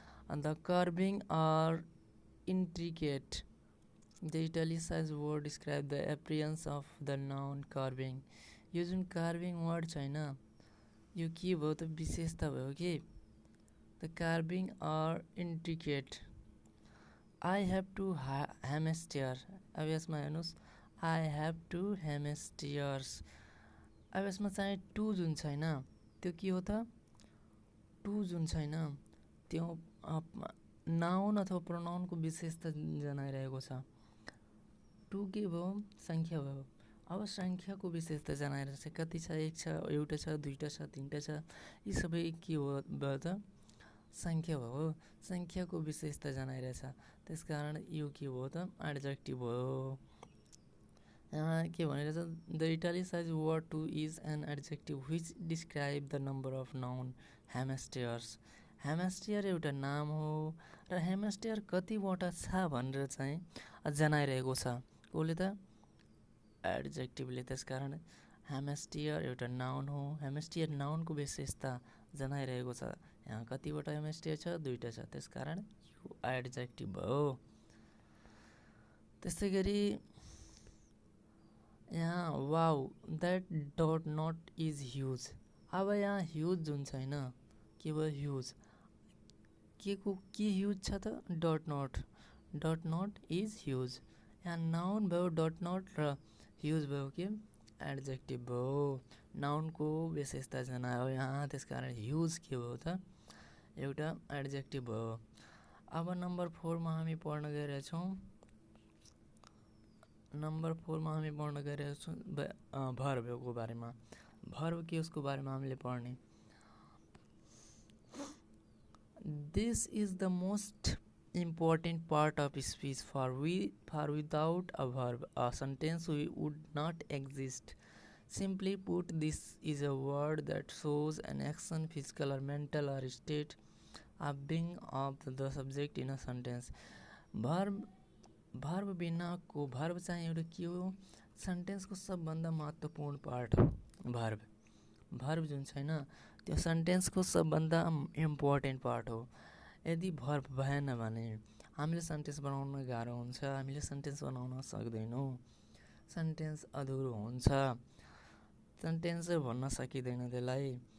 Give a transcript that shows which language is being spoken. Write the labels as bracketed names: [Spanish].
[English] The carving are intricate. The italicized word describe the appearance of the noun carving. [Nepali] यो जुन carving word छैन, यो के भयो त विशेषता भयो कि [English] the carving are intricate. I have to hamster. [Nepali] अब यसमा हेर्नुस्, [English] I have to hamsters. [Nepali] अब यसमा चाहिँ टु जुन छैन त्यो के हो त, टु जुन छैन त्यो नाउन अथवा प्रोनाउनको विशेषता जनाइरहेको छ। टु के भयो, संख्या भयो। अब संख्याको विशेषता जनाइरहेको छ, कति छ, एक छ, एउटा छ, दुईटा छ, तीनटा छ, यी सबै के हो भयो त, संख्या भयो, संख्याको विशेषता जनाइरहेछ। त्यसकारण यो के भयो त, एडजेक्टिभ भयो। [English] यहाँ के भनिरहेछ, the italicize word two is an adjective which describe the number of noun hamsters. [Nepali] हेमस्टेयर एउटा नाम हो र हेमस्टेयर कतिवटा छ भनेर चाहिँ जनाइरहेको छ, कसले त, एडजेक्टिभले। त्यसकारण हेमस्टेयर एउटा नाउन हो, हेमस्टेयर नाउनको विशेषता जनाइरहेको छ। यहाँ कतिवटा हेमस्टेयर छ, दुईटा छ, त्यसकारण यो एडजेक्टिभ हो। [English] त्यसै गरी [Nepali] यहाँ [English] Wow that doughnut is huge. [Nepali] अब यहाँ ह्युज जुन छैन, के भयो, ह्युज के ह्युज छ त, [English] Dot not is huge. [Nepali] यहाँ नाउन भयो डट नट र ह्युज भयो के एडजेक्टिभ भयो, नाउनको विशेषता जनायो यहाँ। त्यसकारण ह्युज के भयो त, एउटा एडजेक्टिभ भयो। अब नम्बर 4 मा हामी पढ्न गइरहेछौँ। नम्बर 4 मा हामी पढ्न गइरहेछौँ भर्बको बारेमा। भर्ब के उसको बारेमा हामीले पढ्ने। [English] This is the most important part of speech, for without a verb, a sentence would not exist. Simply put, this is a word that shows an action, physical or mental or state of being of the subject in a sentence. [Nepali] Verb बिनाको, verb चाहिँ एउटा के हो, सेन्टेन्सको सबभन्दा महत्त्वपूर्ण part हो verb जुन छैन त्यो सेन्टेन्सको सबभन्दा इम्पोर्टेन्ट पार्ट हो। यदि भर्ब भएन भने हामीले सेन्टेन्स बनाउन गाह्रो हुन्छ, हामीले सेन्टेन्स बनाउन सक्दैनौँ, सेन्टेन्स अधुरो हुन्छ, सेन्टेन्स भन्न सकिँदैन त्यसलाई।